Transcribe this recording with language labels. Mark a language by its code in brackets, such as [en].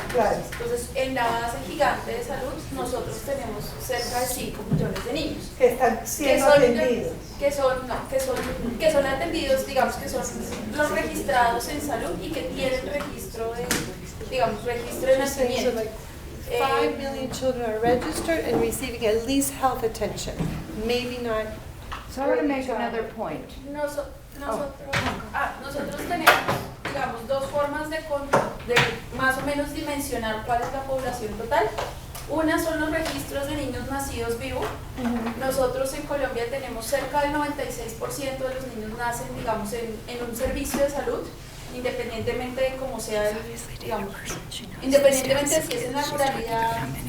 [es] Entonces, en la base gigante de salud, nosotros tenemos cerca de 5 millones de niños Que están siendo atendidos. Que son atendidos, digamos, que son los registrados en salud y que tienen registro de nacimiento. [en] 5 million children are registered and receiving at least health attention. Maybe not. So I want to make another point. [es] Nosotros tenemos, digamos, 2 formas de más o menos dimensionar cuál es la población total. Una son los registros de niños nacidos vivos. Nosotros en Colombia tenemos cerca del 96% de los niños nacen, digamos, en un servicio de salud, independientemente de cómo sea, digamos, independientemente de si es en la ruralidad.